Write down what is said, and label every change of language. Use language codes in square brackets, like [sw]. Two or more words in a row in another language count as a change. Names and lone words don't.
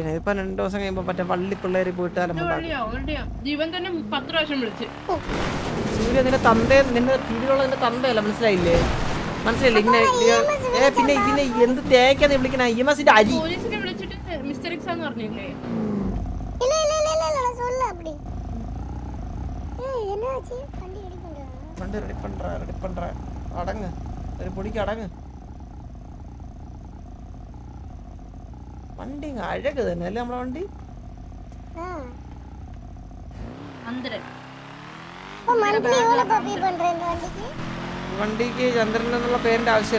[ml] ഇപ്പൊ 2 ദിവസം കഴിയുമ്പോ മറ്റേ വള്ളി പിള്ളേര് പോയിട്ട് സൂര്യ നിന്റെ തന്തേ, നിന്റെ കീഴിലുള്ള നിന്റെ തന്തയല്ല, മനസ്സിലായില്ലേ? ഇങ്ങനെ പിന്നെ ഇതിനെ എന്ത് തേക്കാന്ന് വിളിക്കണ? ഇഎംഎസിന്റെ അരി മിസ്റ്റർ എക്സ് എന്ന് പറഞ്ഞില്ലേ? [ta] இல்ல இல்ல இல்ல இல்ல நான் சொல்ல அப்படி. என்னாச்சு? வண்டி ரெடி பண்றா. [ml] അടങ്ങ്, ഒരു പൊടിക്ക് അടങ്ങ്. വണ്ടി അഴക് തന്നെ അല്ലേ നമ്മളെ വണ്ടി. വണ്ടിക്ക് ചന്ദ്രൻ എന്നുള്ള പേരിന്റെ ആവശ്യമില്ല.